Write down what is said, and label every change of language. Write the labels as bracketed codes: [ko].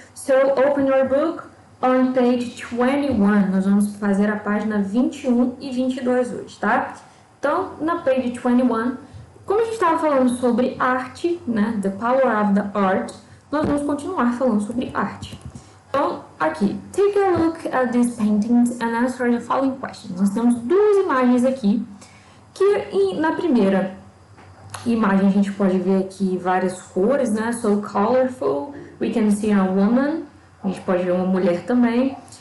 [en] So, open your book on page 21. [pt] Nós vamos fazer a página 21 e 22 hoje, tá? Então, na page 21, como a gente estava falando sobre arte, né? [en] The power of the art, [pt] nós vamos continuar falando sobre arte. Então, aqui, [en] take a look at these paintings and answer the following questions. [pt] Nós temos duas imagens aqui, que na primeira imagem a gente pode ver aqui várias cores, né? [en] So colorful, we can see a woman, [pt] a gente pode ver uma mulher também.